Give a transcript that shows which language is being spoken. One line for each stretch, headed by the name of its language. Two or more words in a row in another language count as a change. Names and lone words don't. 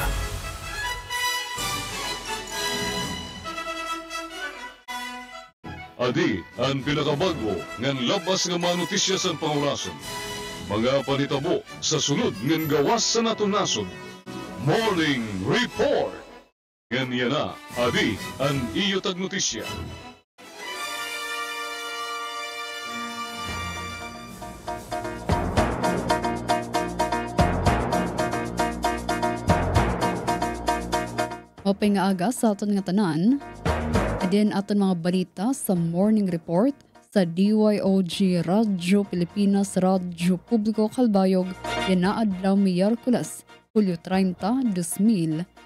Waray: Adi, ang pinakabago ng labas nga mga notisya sa pangulason. Mga panitabo sa sunod ng gawas sa natunasod. Morning Report! Ganyan na, Adi, ang iyo tag notisya. Mapay nga aga sa aton nga tanan, adin aton mga balita sa Morning Report sa DYOG Radyo Pilipinas Radyo Publiko Kalbayog yan na adlaw Miyerkules, Hulyo 30, 2025.